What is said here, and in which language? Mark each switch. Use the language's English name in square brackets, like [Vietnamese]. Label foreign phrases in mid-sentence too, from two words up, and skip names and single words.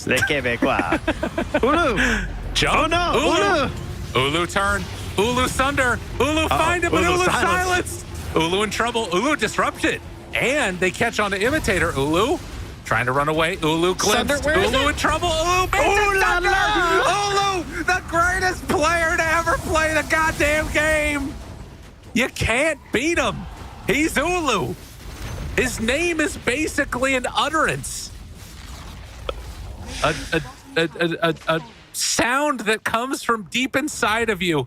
[English] Les Québécois. Ulu. jump. Oh, no. Ulu. Ulu turn. Ulu sunder. Ulu find him, but Ulu Ulu silenced. silenced. Ulu in trouble. Ulu disrupted. And they catch on to Imitator. Ulu trying to run away. Ulu glimpsed. Sunder, where is Ulu it? in trouble. Ulu makes Ooh it la Sunder. la. Ulu, the greatest player to ever play the goddamn game. You can't beat him. He's Ulu. His name is basically an utterance. A sound that comes from deep inside of you.